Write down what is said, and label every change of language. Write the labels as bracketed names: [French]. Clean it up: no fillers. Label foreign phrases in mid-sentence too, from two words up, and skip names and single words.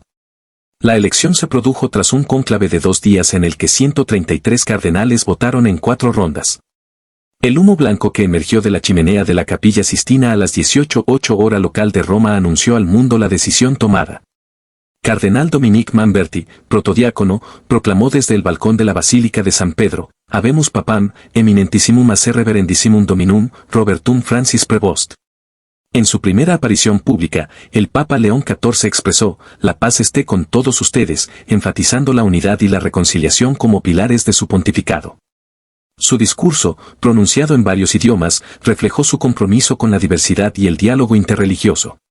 [Spanish] La elección se produjo tras un cónclave de 2 días en el que 133 cardenales votaron en 4 rondas. El humo blanco que emergió de la chimenea de la Capilla Sistina a las 18:08 hora local de Roma anunció al mundo la decisión tomada. Cardenal Dominique Manberti, protodiácono, proclamó desde el balcón de la Basílica de San Pedro, [Latin] Habemus Papam, eminentissimum acer reverendissimum dominum, Robertum Francis Prevost. [Spanish] En su primera aparición pública, el Papa León XIV expresó, la paz esté con todos ustedes, enfatizando la unidad y la reconciliación como pilares de su pontificado. Su discurso, pronunciado en varios idiomas, reflejó su compromiso con la diversidad y el diálogo interreligioso.